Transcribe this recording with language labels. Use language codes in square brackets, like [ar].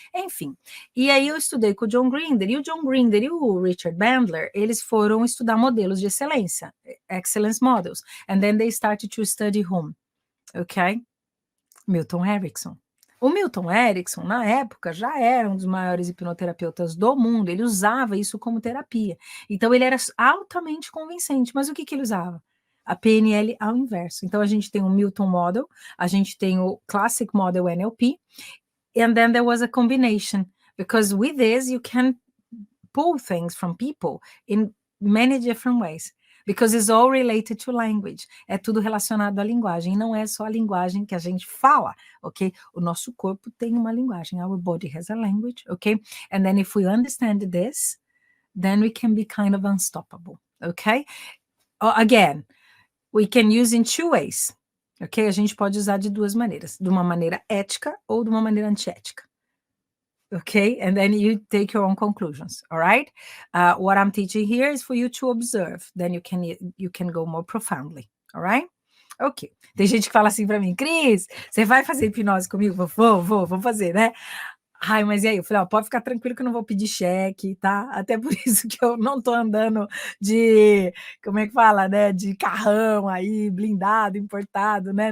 [pt] Enfim, e aí eu estudei com o John Grinder, e o John Grinder e o Richard Bandler, eles foram estudar modelos de excelência, [en] excellence models, and then they started to study whom? Ok? Milton Erickson. [pt] O Milton Erickson, na época, já era um dos maiores hipnoterapeutas do mundo, ele usava isso como terapia. Então, ele era altamente convincente, mas o que ele usava? A PNL ao inverso. Então, a gente tem o Milton Model, a gente tem o Classic Model NLP, [en] and then there was a combination, because with this, you can pull things from people in many different ways. Because it's all related to language. [pt] É tudo relacionado à linguagem. E não é só a linguagem que a gente fala, ok? O nosso corpo tem uma linguagem. [en] Our body has a language, ok? And then if we understand this, then we can be kind of unstoppable, ok? Again, we can use in two ways, ok? [pt] A gente pode usar de duas maneiras. De uma maneira ética ou de uma maneira antiética. [en] Okay, and then you take your own conclusions, all right? What I'm teaching here is for you to observe, then you can go more profoundly, all right? Ok. [pt] Tem gente que fala assim para mim: Cris, você vai fazer hipnose comigo? Vou fazer, né? Ai, mas e aí? Eu falei: ó, pode ficar tranquilo que eu não vou pedir cheque, tá? Até por isso que eu não tô andando de, como é que fala, né? De carrão aí, blindado, importado, né?